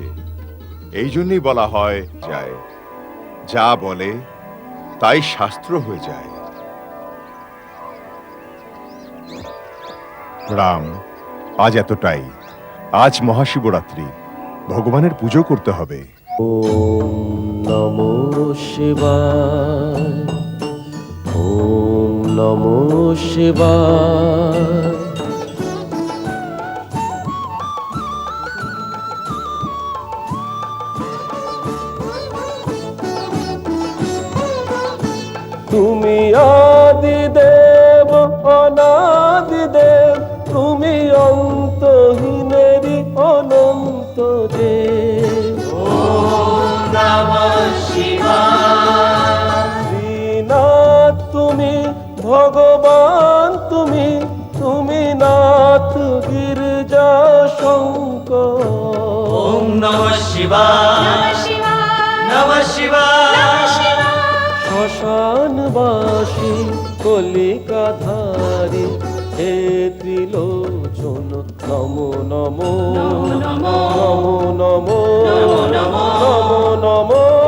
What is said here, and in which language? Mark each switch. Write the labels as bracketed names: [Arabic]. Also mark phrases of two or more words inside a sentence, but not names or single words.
[Bangla] এই জন্যই বলা হয় যায়, যা বলে তাই শাস্ত্র হয়ে যায়। রাম, আজ এতটাই। আজ মহাশিবরাত্রি, ভগবানের পুজো করতে হবে। [Sanskrit] ওম নমো শিবায়, ওম নমো শিবায়। [Bangla] তুমি আদি দেব অনাদি দেব, তুমি অন্তহীনেরই অনন্ত দেব। [Sanskrit] ওম নমঃ শিবায়। [Bangla] শ্রীনাথ তুমি, ভগবান তুমি, তুমি নাথ গিরিজা শঙ্কর। [Sanskrit] ওম নমঃ শিবায়, নমঃ শিবায়। [Bangla] শ্মশানবাসী কলিকাধারী হে ত্রিলোচন, নমো নমো নমো নমো নমো নমো।